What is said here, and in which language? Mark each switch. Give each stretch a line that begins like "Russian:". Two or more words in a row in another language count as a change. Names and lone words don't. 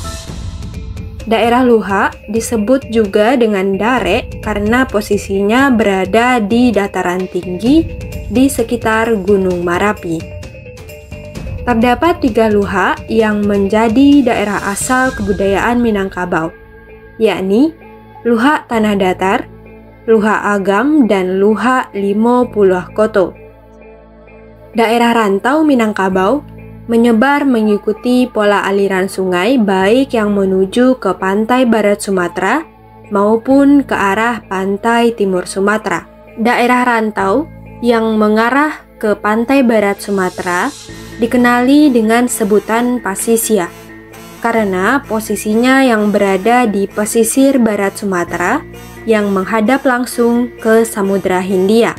Indonesian: Daerah luha disebut juga dengan dare karena posisinya berada di dataran tinggi di sekitar Gunung Marapi. Terdapat 3 luha yang menjadi daerah asal kebudayaan Minangkabau, yakni Luha Tanah Datar, Luha Agam, dan Luha Limo Puluh Koto. Daerah rantau Minangkabau menyebar mengikuti pola aliran sungai baik yang menuju ke pantai barat Sumatera maupun ke arah pantai timur Sumatera. Daerah rantau yang mengarah ke pantai barat Sumatera dikenali dengan sebutan Pasisia karena posisinya yang berada di pesisir barat Sumatera yang menghadap langsung ke Samudra Hindia.